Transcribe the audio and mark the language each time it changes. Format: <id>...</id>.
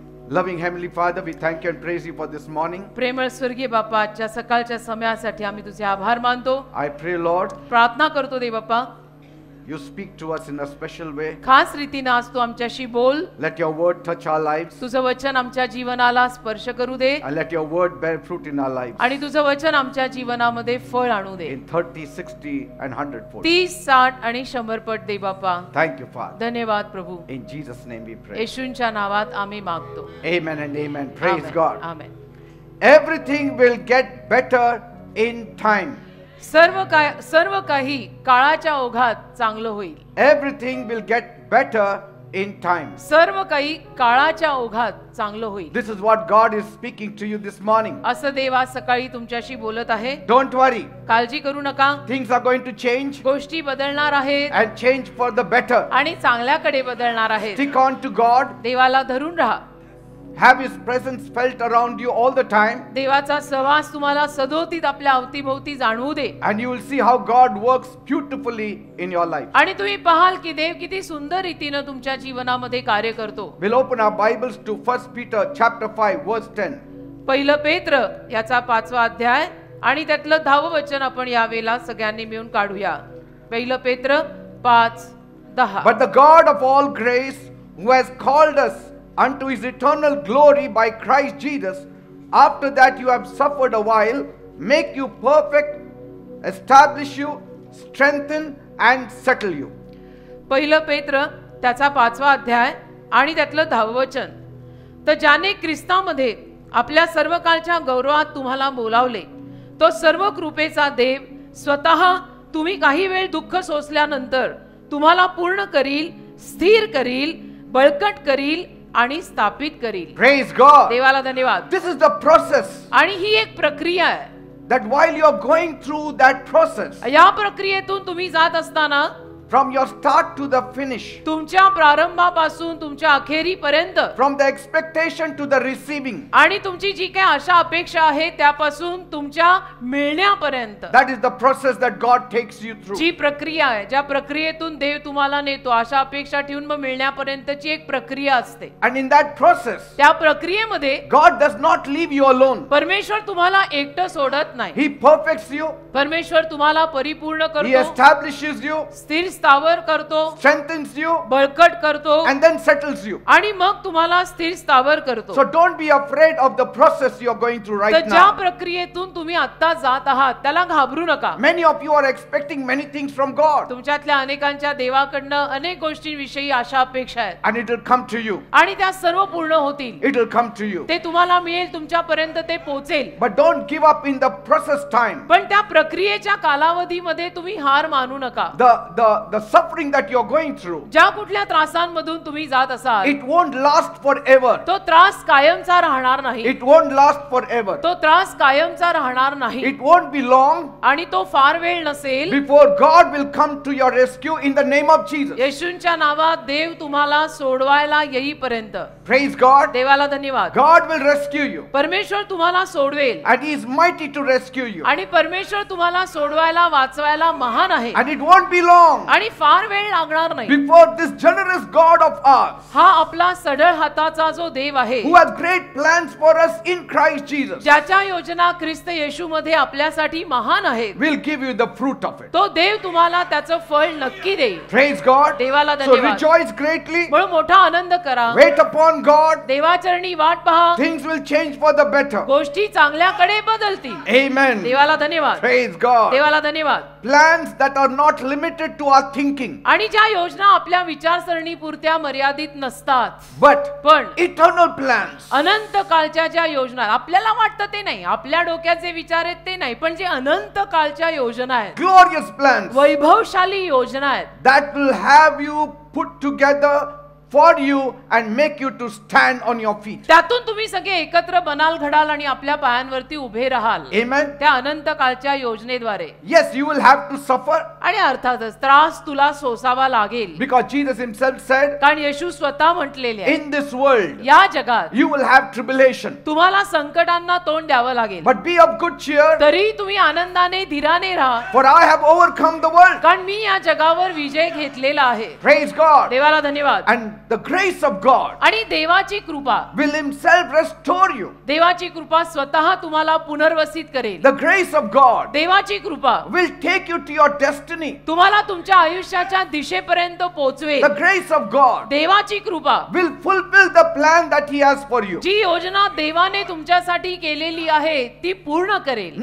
<en>Loving Heavenly Father, we thank you and praise you for this morning.</en> <mr>प्रेमळ स्वर्गीय बाप्पा, आजच्या सकाळच्या समयासाठी आम्ही तुझे आभार मानतो.</mr> <en>I pray, Lord,</en> <mr>प्रार्थना करतो देव बाप्पा,</mr> <en>you speak to us in a special way.</en> <mr>खास रीतीने आज तू आमच्याशी बोल.</mr> <en>Let your word touch our lives.</en> <mr>तुझं वचन आमच्या जीवनाला स्पर्श करू दे</mr> <en>And let your word bear fruit in our lives.</en> <mr>आणि तुझं वचन आमच्या जीवनामध्ये फळ आणू दे.</mr> <en>In 30, 60 and 100-fold.</en> <mr>30, 60 आणि 100 पट दे बाप्पा.</mr> <en>Thank you, Father.</en> <mr>धन्यवाद प्रभू.</mr> <en>In Jesus' name we pray.</en> <mr>येशूंच्या नावात आम्ही मागतो.</mr> <en>Amen and amen. Praise</en> <mr>amen.</mr> <en>God.</en> <mr>Amen.</mr> <en>Everything will get better in time.</en> <mr>सर्व काही काळाच्या ओघात चांगलं होईल.</mr> <en>Everything will get better in time.</en> <mr>सर्व काही काळाच्या ओघात चांगलं होईल.</mr> <en>This is what God is speaking to you this morning.</en> <mr>असं देव आज सकाळी तुमच्याशी बोलत आहे.</mr> <en>Don't worry.</en> <mr>काळजी करू नका.</mr> <en>Things are going to change</en> <mr>गोष्टी बदलणार आहेत</mr> <en>and change for the better.</en> <mr>आणि चांगल्याकडे बदलणार आहेत.</mr> <en>Stick on to God.</en> <mr>देवाला धरून राहा.</mr> <en>Have His presence felt around you all the time.</en> <mr>देवाचा सहवास तुम्हाला सदोतीत आपल्या अवतीभोवती जाणवू दे.</mr> <en>And you will see how God works beautifully in your life.</en> <mr>आणि तुम्ही पाहाल की देव किती सुंदर रीतीने तुमच्या जीवनामध्ये कार्य करतो.</mr> <en>We'll open our Bibles to 1 Peter chapter 5 verse 10.</en> <mr>पहिलं पेत्र याचा 5वा अध्याय आणि त्यातलं 10वं वचन आपण यावेळेला सगळ्यांनी मिळून काढूया. पहिलं पेत्र 5:10.</mr> <en>But the God of all grace, who has called us unto His eternal glory by Christ Jesus, after that you have suffered a while, make you perfect, establish you, strengthen and settle you.</en> <mr>पहिलं पेत्र त्याचा 5वा अध्याय आणि त्यातलं 10वं वचन. तर ज्याने ख्रिस्तामध्ये आपल्या सर्व काळच्या गौरवात तुम्हाला बोलावले, तो सर्व कृपेचा देव स्वतः तुम्ही काही वेळ दुःख सोसल्यानंतर तुम्हाला पूर्ण करील, स्थिर करील, बळकट करील आणि स्थापित करील.</mr> <en>Praise God.</en> <mr>देवाला धन्यवाद.</mr> <en>This is the process.</en> <mr>आणि ही एक प्रक्रिया आहे.</mr> <en>That while you are going through that process,</en> <mr>या प्रक्रियेतून तुम्ही जात असताना</mr> <en>from your start to the finish,</en> <mr>तुमच्या प्रारंभापासून तुमच्या अखेरीपर्यंत,</mr> <en>from the expectation to the receiving,</en> <mr>आणि तुमची जी काही आशा अपेक्षा आहे त्यापासून तुमच्या मिळण्यापर्यंत,</mr> <en>that is the process that God takes you through.</en> <mr>जी प्रक्रिया आहे, ज्या प्रक्रियेतून देव तुम्हाला नेतो, आशा अपेक्षा ठेवून मग मिळण्यापर्यंतची एक प्रक्रिया असते.</mr> <en>And in that process,</en> <mr>त्या प्रक्रियेमध्ये</mr> <en>God does not leave you alone.</en> <mr>परमेश्वर तुम्हाला एकटं सोडत नाही.</mr> <en>He perfects you,</en> <mr>परमेश्वर तुम्हाला परिपूर्ण</mr> <en>He</en> <mr>करतो,</mr> <en>establishes you,</en> <mr>स्थिर स्थावर करतो,</mr> <en>strengthens you,</en> <mr>बळकट करतो</mr> <en>and then settles you.</en> <mr>आणि मग तुम्हाला स्थिर स्थावर करतो.</mr> <en>So don't be afraid of the process you are going through</en> <mr>तर</mr> <en>right</en> <mr>ज्या</mr> <en>now.</en> <mr>प्रक्रियेतून तुम्ही आता जात आहात त्याला घाबरू नका.</mr> <en>Many of you are expecting many things from God,</en> <mr>तुमच्यातल्या अनेकांच्या देवाकडनं अनेक गोष्टींविषयी आशा अपेक्षा आहेत</mr> <en>and it will come to you.</en> <mr>आणि त्या सर्व पूर्ण होतील.</mr> <en>It will come to you.</en> <mr>ते तुम्हाला मिळेल, तुमच्यापर्यंत ते पोहोचेल.</mr> <en>But don't give up in the process time.</en> <mr>पण त्या प्रक्रियेच्या कालावधीमध्ये तुम्ही हार मानू नका.</mr> <en>The suffering that you're going through,</en> <mr>ज्या कुठल्या त्रासांमधून तुम्ही जात असाल,</mr> <en>it won't last forever.</en> <mr>तो त्रास कायमचा राहणार नाही.</mr> <en>It won't last forever.</en> <mr>तो त्रास कायमचा राहणार नाही</mr> <en>It won't be long</en> <mr>आणि तो फार वेळ नसेल.</mr> <en>before God will come to your rescue in the name of Jesus.</en> <mr>येशूंच्या नावात देव तुम्हाला सोडवायला येईपर्यंत.</mr> <en>Praise God.</en> <mr>देवाला धन्यवाद.</mr> <en>God will rescue you,</en> <mr>परमेश्वर तुम्हाला सोडवेल</mr> <en>and He is mighty to rescue you.</en> <mr>आणि परमेश्वर तुम्हाला सोडवायला, वाचवायला महान आहे.</mr> <en>And it won't be long</en> <mr>आणि फार वेळ लागणार नाही.</mr> <en>before this generous God of ours,</en> <mr>हा आपला सढळ हाताचा जो देव आहे,</mr> <en>who has great plans for us in Christ Jesus,</en> <mr>ज्याच्या योजना ख्रिस्त येशूमध्ये आपल्यासाठी महान आहेत,</mr> <en>will give you the fruit of it.</en> <mr>तो देव तुम्हाला त्याचं फळ नक्की देईल.</mr> <en>Praise God.</en> <mr>देवाला</mr> <en>So</en> <mr>धन्यवाद.</mr> <en>rejoice greatly.</en> <mr>म्हणून मोठा आनंद करा.</mr> <en>Wait upon God.</en> <mr>देवाचरणी वाट पहा.</mr> <en>Things will change for the better.</en> <mr>गोष्टी चांगल्याकडे बदलतील.</mr> <en>Amen.</en> <mr>देवाला धन्यवाद.</mr> <en>Praise God.</en> <mr>देवाला धन्यवाद.</mr> <en>Plans that are not limited to our thinking,</en> <mr>आणि ज्या योजना आपल्या विचारसरणी पुरत्या मर्यादित नसतात,</mr> <en>but</en> <mr>पण</mr> <en>eternal plans.</en> <mr>अनंत काळच्या ज्या योजना, आपल्याला वाटतं ते नाही, आपल्या डोक्यात जे विचार आहेत ते नाही, पण जे अनंत काळच्या योजना आहेत,</mr> <en>Glorious plans</en> <mr>वैभवशाली योजना आहेत,</mr> <en>that will have you put together for you and make you to stand on your feet.</en> <mr>त्यातून तुम्ही सगळे एकत्र बनाल, घडाल आणि आपल्या पायांवरती उभे राहाल.</mr> <en>Amen.</en> <mr>त्या अनंत काळच्या योजनेद्वारे.</mr> <en>Yes, you will have to suffer</en> <mr>आणि अर्थातच त्रास तुला सोसावा लागेल.</mr> <en>because Jesus himself said,</en> <mr>कारण येशू स्वतः म्हटलेले आहे,</mr> <en>in this world</en> <mr>या जगात</mr> <en>you will have tribulation.</en> <mr>तुम्हाला संकटांना तोंड द्यावं लागेल.</mr> <en>But be of good cheer,</en> <mr>तरी तुम्ही आनंदाने धीराने राहा,</mr> <en>for I have overcome the world.</en> <mr>कारण मी या जगावर विजय घेतलेला आहे.</mr> <en>Praise God.</en> <mr>देवाला धन्यवाद.</mr> <en>And the grace of God</en> <mr>आणि देवाची कृपा,</mr> <en>will himself restore you.</en> <mr>देवाची कृपा स्वतः तुम्हाला पुनर्वसित करेल.</mr> <en>The grace of God</en> <mr>देवाची कृपा</mr> <en>will take you to your destiny.</en> <mr>तुम्हाला तुमच्या आयुष्याच्या दिशेपर्यंत पोहोचवेल.</mr> <en>The grace of God</en> <mr>देवाची कृपा</mr> <en>will fulfill the plan that he has for you.</en> <mr>जी योजना देवाने तुमच्यासाठी केलेली आहे ती पूर्ण करेल.</mr>